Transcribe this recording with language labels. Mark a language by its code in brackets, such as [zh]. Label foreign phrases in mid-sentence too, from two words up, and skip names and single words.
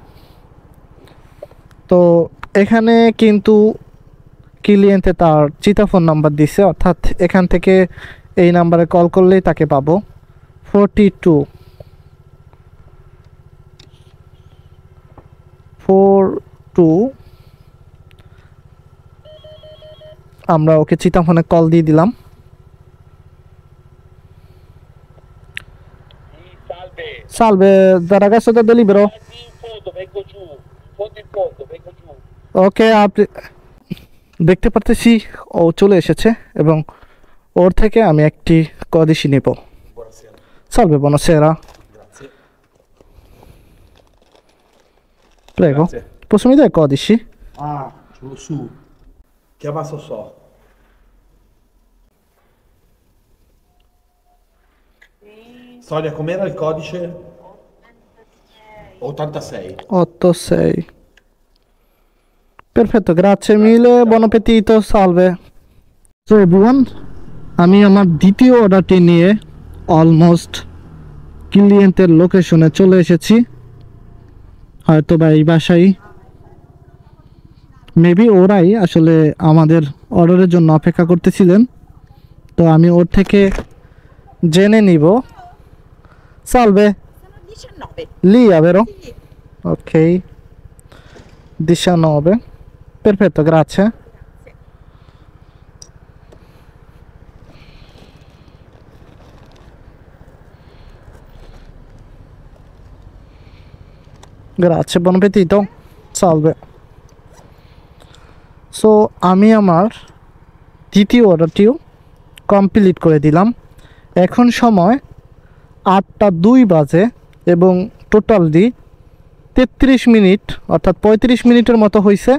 [bn] তো এখানে কিন্তু ক্লিয়েন্টে তার চিতা ফোন নাম্বার দিছে, অর্থাৎ এখান থেকে এই নাম্বারে কল করলেই তাকে পাবো। 42 আমরা ওকে চিতা ফোনে কল দিয়ে দিলাম। [it] Salve, da ragazzo da Delibero. [bn] ওকে, আপনি দেখতে পারতেছি ও চলে এসেছে এবং ওর থেকে আমি একটি কদিশি নেব। [it] Salve, buonasera. Prego. Grazie. Posso mi dare i codici? Ah, su. Chiama so. Sonia, com'era il codice? 86. 86. Perfetto, grazie mille, buon appetito, salve. [en] So everyone, [bn] আমি আমার দ্বিতীয় অর্ডারটি নিয়ে অলমোস্ট ক্লিয়েন্টের লোকেশনে চলে এসেছি, হয়তো বা এই বাসায়, মেবি ওরাই আসলে আমাদের অর্ডারের জন্য অপেক্ষা করতেছিলেন। তো আমি ওর থেকে জেনে নিব। [it] Salve, 19. Lia, vero? Sì. Ok, 19. Perfetto, grazie. Grazie, buon appetito. Salve. [bn] সো আমি আমার দ্বিতীয় অর্ডারটিও কমপ্লিট করে দিলাম। এখন সময় 8টা 2 বাজে এবং টোটাল দি 33 মিনিট, অর্থাৎ 35 মিনিটের মতো হয়েছে।